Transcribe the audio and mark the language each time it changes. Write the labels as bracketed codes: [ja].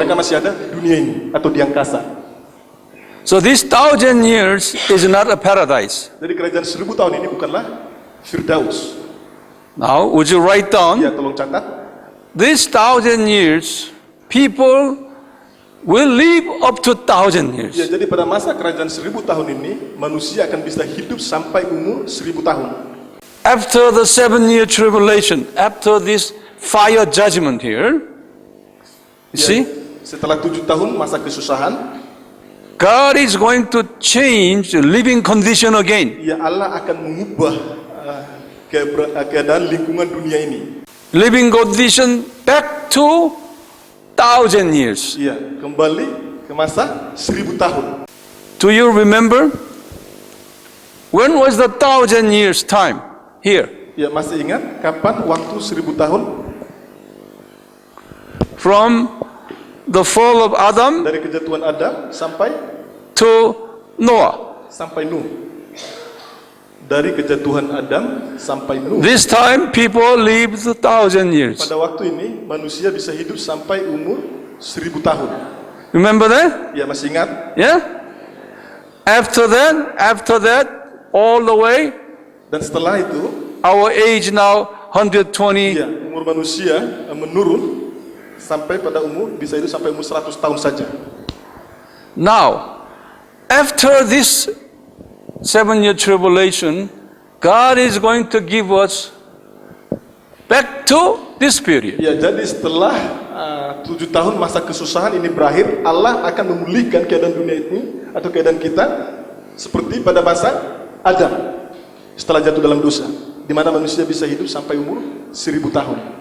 [id] Mereka masih ada di dunia ini atau di angkasa. [en] So this 1,000 years is not a paradise. [id] Jadi kerajaan 1000 tahun ini bukanlah Firdaus. [en] Now, would you write down? [id] Ya, tolong catat. [en] This 1,000 years, people will live up to 1,000 years. [id] Ya, jadi pada masa kerajaan 1000 tahun ini manusia akan bisa hidup sampai umur 1000 tahun. [en] After the 7-year tribulation, after this fire judgment here, you see, [id] Setelah 7 tahun masa kesusahan, [en] God is going to change the living condition again. [id] ya Allah akan mengubah keadaan lingkungan dunia ini. [en] Living condition back to 1,000 years. [id] Ya, kembali ke masa 1000 tahun. [en] Do you remember? When was the 1,000 years time here? [id] Ya, masih ingat kapan waktu 1000 tahun? [en] From the fall of Adam [id] Dari kejatuhan Adam sampai [en] to Noah. [id] Nuh. Dari kejatuhan Adam sampai Nuh. [en] This time people lived 1,000 years. [id] Pada waktu ini manusia bisa hidup sampai umur 1000 tahun. [en] Remember that? [id] Ya, masih ingat? [en] Yeah? After that, all the way, [id] Dan setelah itu, [en] our age now 120. [id] ya, umur manusia menurun sampai pada umur bisa hidup sampai umur 100 tahun saja. [en] Now, after this 7-year tribulation, God is going to give us back to this period. [id] Ya, jadi setelah 7 tahun masa kesusahan ini berakhir, Allah akan memulihkan keadaan dunia ini atau keadaan kita seperti pada masa Adam setelah jatuh dalam dosa, di mana manusia bisa hidup sampai umur 1000 tahun.